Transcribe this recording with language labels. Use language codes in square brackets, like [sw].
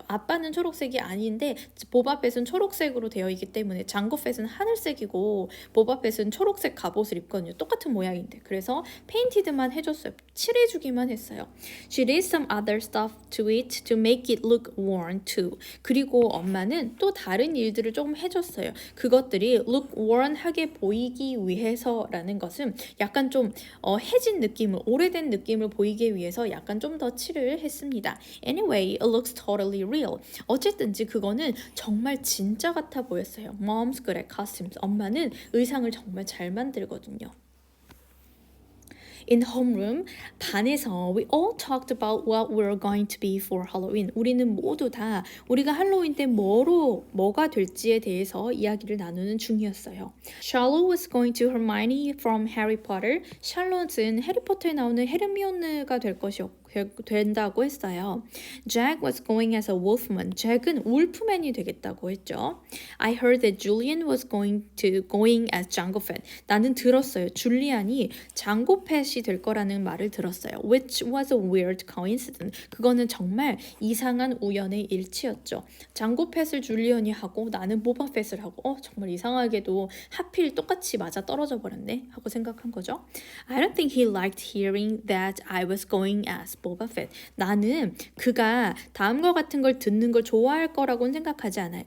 [ko] 아빠는 초록색이 아닌데 보바펫은 초록색으로 되어 있기 때문에 장고펫은 하늘색이고 보바펫은 초록색 갑옷을 입거든요. 똑같은 모양인데 그래서 페인티드만 해줬어요. 칠해주기만 했어요. [en] She did some other stuff to it to make it look worn too. [ko] 그리고 엄마는 또 다른 일들을 조금 해줬어요. 그것들이 [en] look worn [ko] 하게 보이기 위해서라는 것은 약간 좀 해진 느낌을 오래된 느낌을 보이기 위해서 약간 좀 더 칠을 했습니다. [en] Anyway, it looks totally real. [ko] 어쨌든지 그거는 정말 진짜 같아 보였어요. [en] Mom's good at costumes. [ko] 엄마는 의상을 정말 잘 만들거든요. [en] In homeroom, [ko] 반에서 [en] we all talked about what we're going to be for Halloween. [ko] 우리는 모두 다 우리가 할로윈 때 뭐가 될지에 대해서 이야기를 나누는 중이었어요. [en] Charlotte was going to Hermione from Harry Potter. [ko] 샬롯은 해리포터에 나오는 헤르미온느가 된다고 했어요. [en] Jack was going as a wolfman. [ko] 잭은 울프맨이 되겠다고 했죠. [en] I heard that Julian was going as Jango Fett. [ko] 나는 들었어요. 줄리안이 장고 팻이 될 거라는 말을 들었어요. [en] Which was a weird coincidence. [ko] 그거는 정말 이상한 우연의 일치였죠. 장고 팻을 줄리안이 하고 나는 보바 팻을 하고 정말 이상하게도 하필 똑같이 맞아 떨어져 버렸네 하고 생각한 거죠. [en] I don't think he liked hearing that I was going as 보바 팻. [ko] 나는 그가 다음과 같은 걸 듣는 걸 좋아할 거라고는 생각하지 않아요.